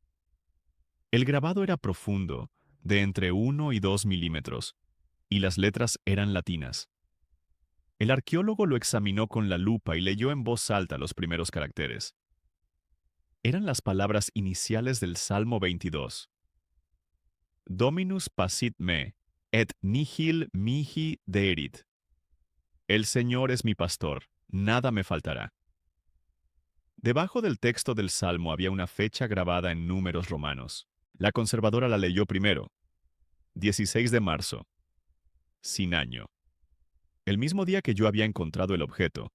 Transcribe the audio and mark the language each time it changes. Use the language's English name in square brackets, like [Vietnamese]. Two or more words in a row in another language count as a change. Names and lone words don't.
[Spanish] El grabado era profundo, de entre 1 y 2 milímetros, y las letras eran latinas. El arqueólogo lo examinó con la lupa y leyó en voz alta los primeros caracteres. Eran las palabras iniciales del Salmo 22. [Latin] Dominus pasit me, et nihil mihi deerit. [Spanish] El Señor es mi pastor, nada me faltará. Debajo del texto del Salmo había una fecha grabada en números romanos. La conservadora la leyó primero. 16 de marzo. Sin año. El mismo día que yo había encontrado el objeto.